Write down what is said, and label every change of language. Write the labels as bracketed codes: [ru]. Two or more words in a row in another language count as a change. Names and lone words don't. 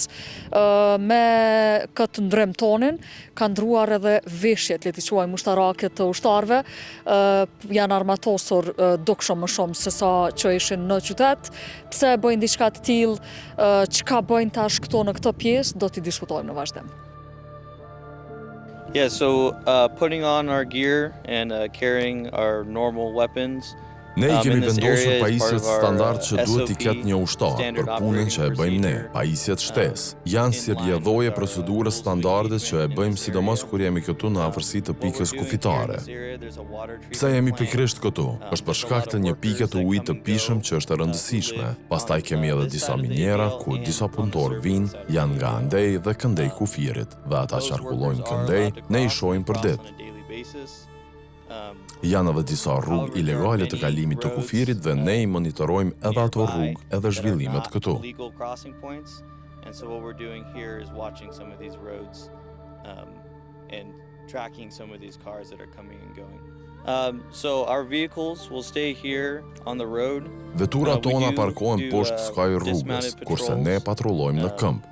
[sq] Me këtë ndrym tonin kanë ndruar edhe veshjet, le t'i quajmë ushtarake të ushtarëve, janë armatosur dukshëm më shumë se sa që ishin në qytet. Pse bëjnë diçka të tillë, çka bëjnë tash këto në këtë pjesë, do t'i diskutojmë në vazhdim. [en] Yeah, so putting on our gear and carrying our normal weapons. [sq] Ne i kemi vendosur pajisjet standard që duhet i ketë një ushtar për punën që e bëjmë ne, pajisjet shtesë. Janë si rrjedhoje procedurës standarde që e bëjmë sidomos kur jemi këtu në afërsi të pikës kufitare. Pse jemi pikërisht këtu? Është për shkak të një pike të ujit të pishëm që është e rëndësishme. Pastaj kemi edhe disa miniera ku disa punëtorë vinë, janë nga andej dhe këndej kufirit, dhe ata qarkullojnë këndej, ne i shohim për ditë. Janë edhe disa rrugë ilegale të kalimit të kufirit dhe ne i monitorojmë edhe ato rrugë edhe zhvillimet këtu. [en] So our vehicles will stay here on the road. [sq] Veturat tona parkohen poshtë skaj rrugës, kurse ne patrullojmë në këmbë.